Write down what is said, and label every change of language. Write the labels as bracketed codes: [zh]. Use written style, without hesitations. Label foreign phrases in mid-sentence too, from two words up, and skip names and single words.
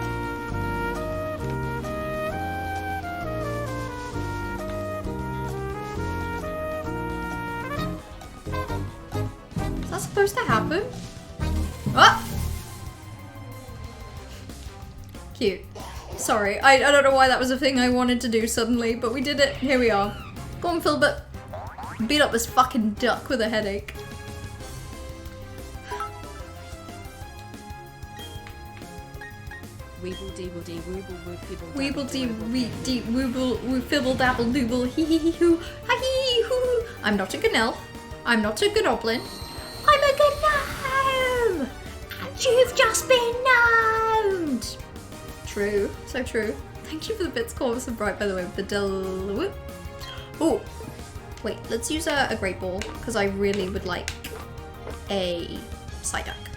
[en] Is that supposed to happen? Oh! Cute. Sorry, I don't know why that was a thing I wanted to do suddenly, but we did it. Here we are. Go on, Philbert. Beat up this fucking duck with a headache. Weeble deeble dee wooble woo fibble Weeble dee dee wooble woo fibble dabble dooble hee hee hee hoo ha hee hoo. I'm not a Ganel. I'm not a Gnoblin. I'm a Gnome! And you've just been gnomed! True. So true. Thank you for the bits, Corvus and Bright, by the way, with the whoop. Oh, wait, let's use a Great Ball, because I really would like a Psyduck.